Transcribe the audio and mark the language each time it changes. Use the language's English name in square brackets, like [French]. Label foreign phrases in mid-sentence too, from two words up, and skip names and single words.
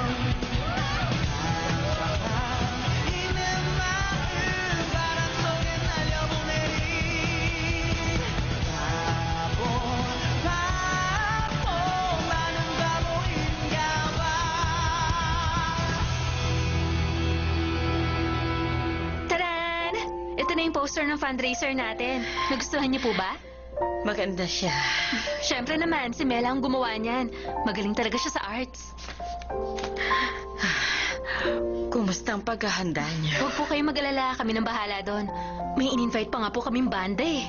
[Korean] 이 내 마음 바람 속에 날려보내리 바보 나는 바보인가 봐 [Filipino] Taran! Ito na yung poster ng fundraiser natin. Nagustuhan niyo po ba? Maganda siya. Siyempre naman, si Mela ang gumawa niyan. Magaling talaga siya sa arts. Kumusta ang paghahanda niyo? Huwag po kayong mag-alala, kami nang bahala doon. May in-invite pa nga po kaming banda eh.